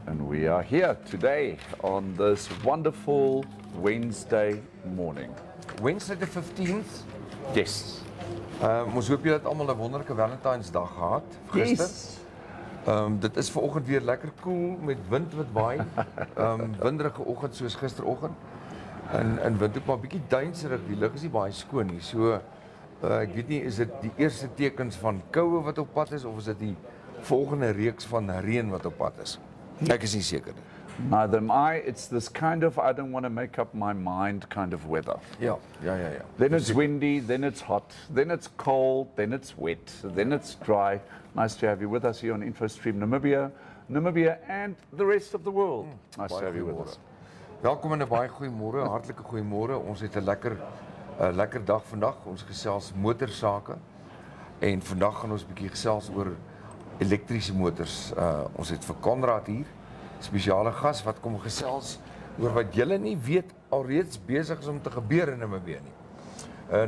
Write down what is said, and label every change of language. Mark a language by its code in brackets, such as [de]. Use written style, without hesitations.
[en] And we are here today on this wonderful Wednesday morning. Wednesday the 15th. Yes. [af] Ons hoop julle het almal 'n wonderlike Valentynsdag gehad gister. [en] Yes. [af] Dit is vanoggend weer lekker koel met wind wat waai. Winderige oggend soos gisteroggend. En wind ook maar bietjie duinserig. Die lug is nie baie skoon nie. So ek weet nie, is dit die eerste tekens van koue wat op pad is of is dit die volgende reeks van reën wat op pad is? Ek is nie seker nie. [en] Neither am I. It's this kind of I don't want to make up my mind kind of weather. [af] Ja. [en] Then it's windy, then it's hot, then it's cold, then it's wet, then it's dry. Nice to have you with us here on InfoStream Namibia and the rest of the world. Nice to have you with us. [af] Welkom en 'n baie goeie môre, hartlike goeie môre. Ons het 'n lekker dag vandag. Ons gesels motorsake en vandag gaan ons 'n bietjie gesels oor elektriese motors. Ons het vir Conrad hier, spesiale gas wat kom gesels oor wat julle nie weet alreeds besig is om te gebeur in Namibia nie.